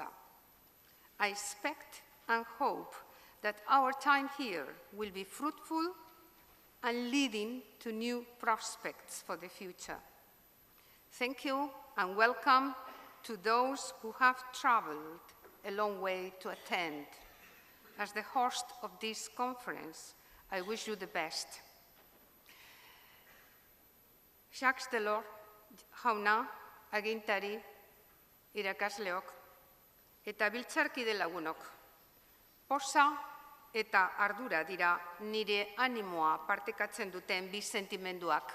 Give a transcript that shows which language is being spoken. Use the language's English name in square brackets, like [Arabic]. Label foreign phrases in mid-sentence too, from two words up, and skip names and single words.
[English] I expect and hope that our time here will be fruitful and leading to new prospects for the future. Thank you and welcome to those who have traveled a long way to attend. As the host of this conference, I wish you the best. [Basque] Jacques Delors jauna, agintari, irakasleok, eta biltzarkide lagunok. Poza eta ardura dira nire animoa partekatzen duten bi sentimenduak.